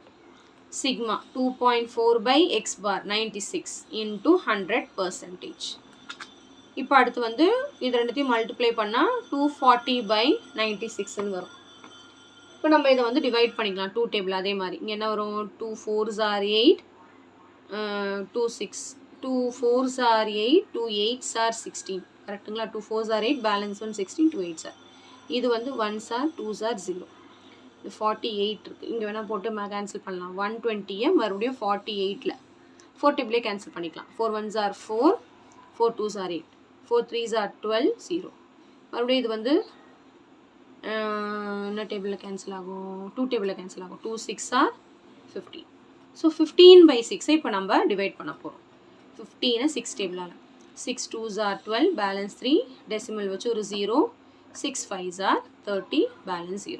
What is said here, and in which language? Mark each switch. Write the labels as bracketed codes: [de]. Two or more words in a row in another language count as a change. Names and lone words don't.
[en] சிக்மா 2.4/x bar 96 into 100%. [ta] இப்போ அடுத்து வந்து இது ரெண்டுத்தையும் மல்டிப்ளை பண்ணால் 240/96ன்னு வரும். இப்போ நம்ம இதை வந்து டிவைட் பண்ணிக்கலாம் 2 டேபிள். அதே மாதிரி இங்கே என்ன வரும்? [en] 2 4s are 8, 2 6, 2 4s are 8, 2 8s are 16. [ta] கரெக்டுங்களா? [en] 2 4s are 8, பேலன்ஸ் 1 16, 2 8s are. [ta] இது வந்து [en] 1s are 2s are [ta] 0. 48 இருக்குது. இங்கே வேணால் போட்டு கேன்சல் பண்ணலாம். 120 மறுபடியும் 48ல் 4 டேபிளே கேன்சல் பண்ணிக்கலாம். [en] 4 1s are 4, 4 2s are 8, 4 3s are 12, 0. [ta] மறுபடியும் இது வந்து என்ன டேபிளில் கேன்சல் ஆகும்? 2 டேபிளில் கேன்சல் ஆகும். [en] 2 6 are 15. [ta] ஸோ 15/6 இப்போ நம்ம டிவைட் பண்ண போகிறோம். 15 6 டேபிளால் [en] 6 2s are 12, [ta] பேலன்ஸ் 3, டெசிமல் வச்சு ஒரு 0, [en] 6 5s are 30, [ta] பேலன்ஸ் 0.